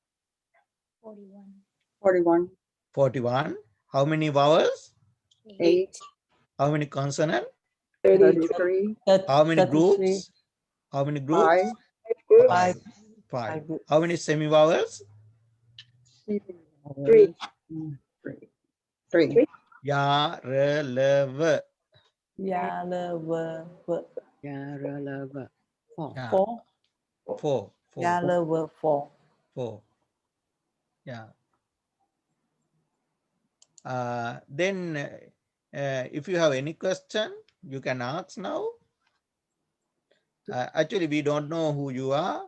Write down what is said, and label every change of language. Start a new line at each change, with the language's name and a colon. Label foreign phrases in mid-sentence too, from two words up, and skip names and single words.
English: 41. 41. How many vowels? 8. How many consonants? 33. How many groups? How many groups? 5. Five. How many semi-vowels? 3. 3.
Sanskrit: Ya, re, le, ve.
English: Yaralava. Four. Yeah. Four. Four. Yaralava 4. Four. Yeah. Then if you have any question, you can ask now. Actually, we don't know who you are.